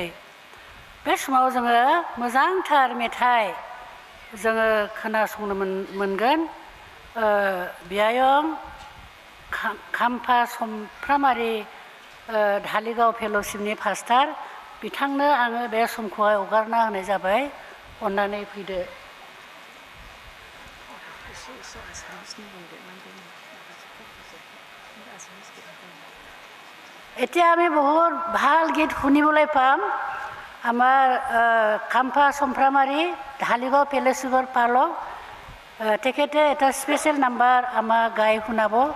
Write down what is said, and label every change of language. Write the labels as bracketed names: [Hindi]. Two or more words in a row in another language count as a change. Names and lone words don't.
[Bodo] बे समाव जोङो मोजांथार मेथाइ जोङो खोनासंनो मोनगोन। बियायं खाम्फा समफ्रामारि धालिगाव फेल'शिपनि पास्टार बिथांनो आङो बे समखौहाय हगारना होनाय जाबाय। अन्नानै फैदो। [Assamese] এতিয়া আমি বহুত ভাল গীত শুনিবলৈ পাম। আমাৰ খাম্পা চম্ফ্ৰামাৰী ঢালিগাঁও ফেল'শ্বিপৰ পালক তেখেতে এটা [English] special number [Assamese] আমাক গাই শুনাব।